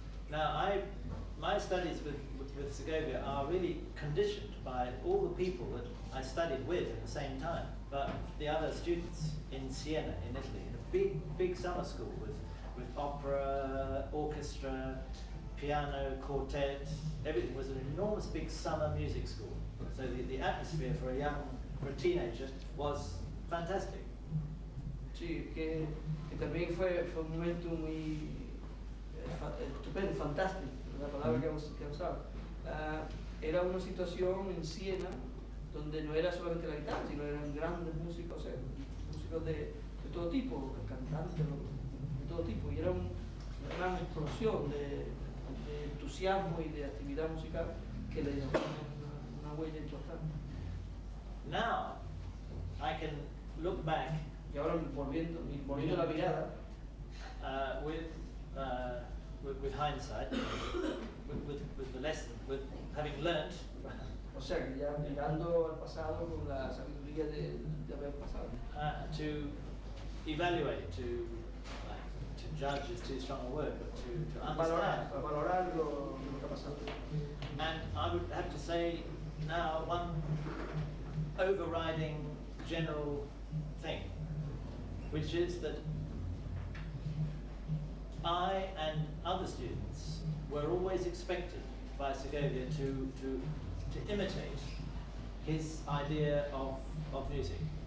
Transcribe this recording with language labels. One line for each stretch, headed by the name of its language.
English: Now, my studies with Segovia are really conditioned by all the people that I studied with at the same time, but the other students in Siena, in Italy, in a big summer school with opera, orchestra, piano, quartet, everything was an enormous big summer music school. So the atmosphere for a teenager was fantastic.
Spanish: Sí, que también fue un momento muy estupendo, fantástico, la palabra que ha usado. Era una situación en Siena donde no era solamente la guitarra, sino eran grandes músicos, músicos de todo tipo, cantantes de todo tipo, y era una gran explosión de entusiasmo y de actividad musical que le dejó una huella importante.
English: Now, I can look back
Spanish: Y ahora volviendo la mirada,
English: with hindsight, with the lesson, with having learnt,
Spanish: o sea que ya mirando al pasado con la sabiduría de haber pasado.
English: to evaluate, to judge is too strong a word, but to understand.
Spanish: Valorar lo que ha pasado.
English: And I would have to say now one overriding general thing, which is that I and other students were always expected by Segovia to imitate his idea of music.